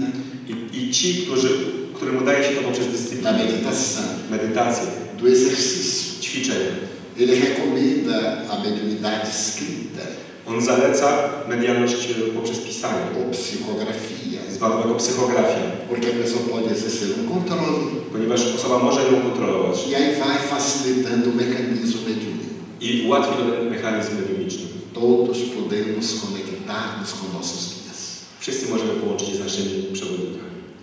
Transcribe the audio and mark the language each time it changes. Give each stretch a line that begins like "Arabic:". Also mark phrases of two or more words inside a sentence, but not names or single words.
Polish: I ci, którym udaje się to poprzez
Portuguese: da
Polish: dyscyplinę,
Portuguese: meditação,
Polish: medytację,
Portuguese: do exercício.
Polish: ćwiczenie.
Portuguese: Ele recomenda a mediunidade escrita
Polish: On zaleca medialność poprzez pisanie,
Portuguese: ou psicografia,
Polish: zwaną jako psychografia,
Portuguese: porque a pessoa pode exercer controle
Polish: ponieważ osoba może ją kontrolować
Portuguese: e aí vai facilitando o mecanismo mediúnico.
Polish: i ułatwi ten mechanizm mediumiczny.
Portuguese: Todos podemos conectar-nos com nossos guias.
Polish: Wszyscy możemy połączyć się z naszymi przewodnikami.